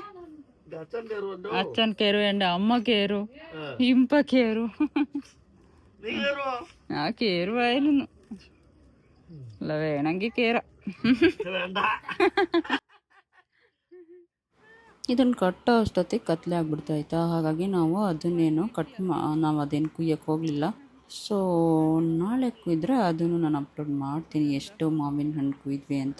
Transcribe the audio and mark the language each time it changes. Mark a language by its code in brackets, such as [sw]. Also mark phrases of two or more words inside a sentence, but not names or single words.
[ml] അച്ഛൻ കയറും, എൻ്റെ അമ്മ കയറും, ഇമ്പ കയറും. ആ കേറുവായിരുന്നു അല്ല വേണമെങ്കിൽ കേറ [kn] ಇದನ್ನು ಕಟ್ಟೋ ಅಷ್ಟೊತ್ತಿಗೆ ಕತ್ಲೆ ಆಗ್ಬಿಡ್ತಾಯ್ತಾ, ಹಾಗಾಗಿ ನಾವು ಅದನ್ನೇನು ನಾವು ಅದೇನು ಕುಯ್ಯಕ್ಕೆ ಹೋಗಲಿಲ್ಲ. ಸೊ ನಾಳೆ ಕುಯ್ದರೆ ಅದನ್ನು ನಾನು ಅಪ್ಲೋಡ್ ಮಾಡ್ತೀನಿ ಎಷ್ಟು ಮಾವಿನ ಹಣ್ಣು ಕುಯ್ದ್ವಿ ಅಂತ.